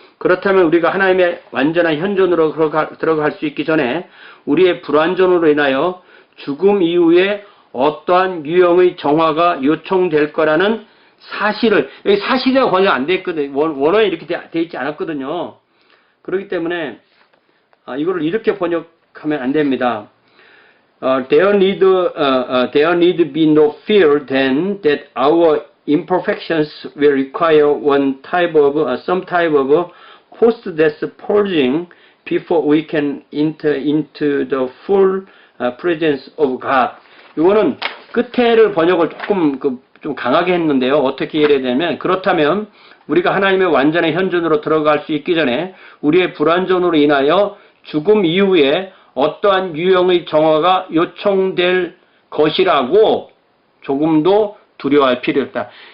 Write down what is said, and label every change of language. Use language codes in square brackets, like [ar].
[ko] 그렇다면 우리가 하나님의 완전한 현존으로 들어갈 수 있기 전에 우리의 불완전으로 인하여 죽음 이후에 어떠한 유형의 정화가 요청될 거라는 사실을, 여기 사실이라고 번역 안 돼 있거든요. 원어에 이렇게 돼 있지 않았거든요. 그렇기 때문에 이거를 이렇게 번역하면 안 됩니다. [en] There need be no fear then that our imperfections will require some type of post-death purging before we can enter into the full presence of God. [ko] 이거는 끝에를 번역을 좀 강하게 했는데요. 어떻게 이해해야 되냐면, 그렇다면 우리가 하나님의 완전한 현존으로 들어갈 수 있기 전에 우리의 불완전으로 인하여 죽음 이후에 어떠한 유형의 정화가 요청될 것이라고 조금도 두려워할 필요 없다.